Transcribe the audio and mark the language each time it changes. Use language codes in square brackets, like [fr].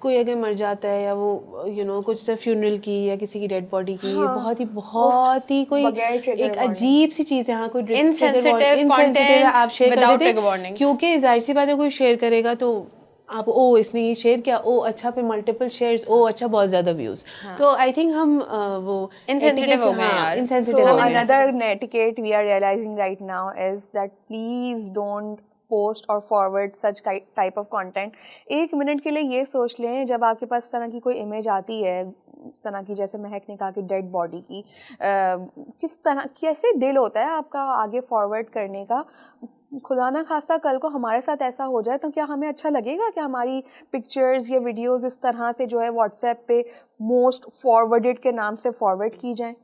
[ur] کوئی اگر مر جاتا ہے یا وہ کچھ سے فیونرل کی یا کسی کی ڈیڈ باڈی کی, بہت ہی کوئی ایک عجیب سی چیز ہے. ہاں کوئی انسینسٹیو ہے آپ شیئر کر دیتے ہیں, کیونکہ ظاہر سی بات ہے کوئی شیئر کرے گا تو آپ اس نے یہ شیئر کیا, اچھا پہ ملٹیپل شیئرز, اچھا بہت زیادہ ویوز. تو [en] I think [ur] ہم وہ انسینسٹیو ہو گئے یار. [en] So another etiquette we are realizing right now is that please don't post or forward such type of content. [ur] 1 minute کے لیے یہ سوچ لیں جب آپ کے پاس اس طرح کی کوئی امیج آتی ہے, اس طرح کی جیسے مہک نے کہا کہ ڈیڈ باڈی کی, کس طرح کیسے دل ہوتا ہے آپ کا آگے فارورڈ کرنے کا. خدا نہ خواستہ کل کو ہمارے ساتھ ایسا ہو جائے تو کیا ہمیں اچھا لگے گا کہ ہماری پکچرز یا ویڈیوز اس طرح سے جو ہے واٹس ایپ پہ موسٹ فارورڈڈ کے نام سے فارورڈ کی جائیں؟